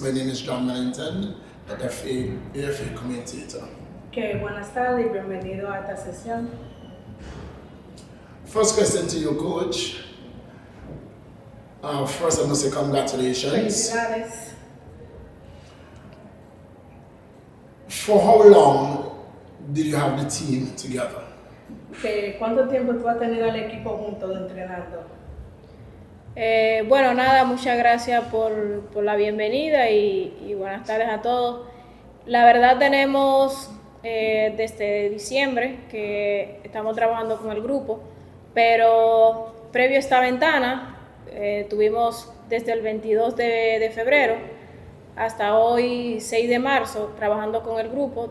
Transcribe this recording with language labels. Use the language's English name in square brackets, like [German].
[English] My name is Dominican, the AFA commentator. [Spanish] Okay, buenas tardes y bienvenido a esta sesión. [English] First question to you, Coach. First, I must say congratulations. [Spanish] Felicidades. [English] For how long did you have the team together? [Spanish] Okay, ¿cuánto tiempo tú has tenido el equipo juntos entrenando? Bueno, nada, muchas gracias por la bienvenida y buenas tardes a todos. La verdad tenemos desde diciembre que estamos trabajando con el grupo, pero previo a esta ventana tuvimos desde el 22 de febrero hasta hoy 6 de marzo trabajando con el grupo.